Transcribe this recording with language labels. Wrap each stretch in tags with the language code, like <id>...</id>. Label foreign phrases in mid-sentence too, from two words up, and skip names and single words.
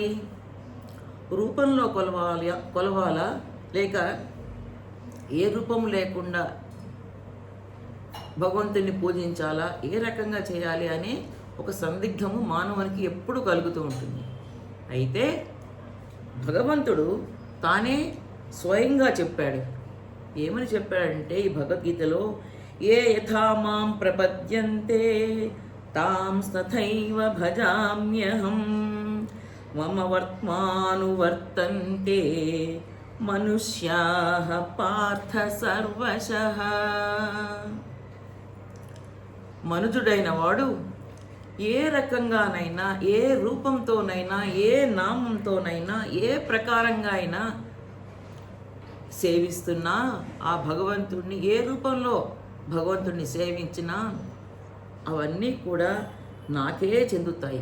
<te>రూపంలో కొలవాలా లేక ఏ రూపం లేకుండా భగవంతుని పూజించాలా, ఏ రకంగా చేయాలి అనే ఒక సందిగ్ధము మానవునికి ఎప్పుడు కలుగుతూ ఉంటుంది. అయితే భగవంతుడు తానే స్వయంగా చెప్పాడు. ఏమని చెప్పాడంటే ఈ భగవద్గీతలో</te> <sa>ఏ యథా మాం ప్రపద్యంతే తాం తథైవ భజామ్యహం మమ వర్త్మానువర్తంతే మనుష్యాః పార్థ సర్వశః.</sa> <te>మనుజుడైన వాడు ఏ రకంగానైనా ఏ రూపంతోనైనా ఏ నామంతోనైనా ఏ ప్రకారంగా అయినా సేవిస్తున్నా ఆ భగవంతుడిని ఏ రూపంలో భగవంతుడిని సేవించినా అవన్నీ కూడా నాకే చెందుతాయి.</te>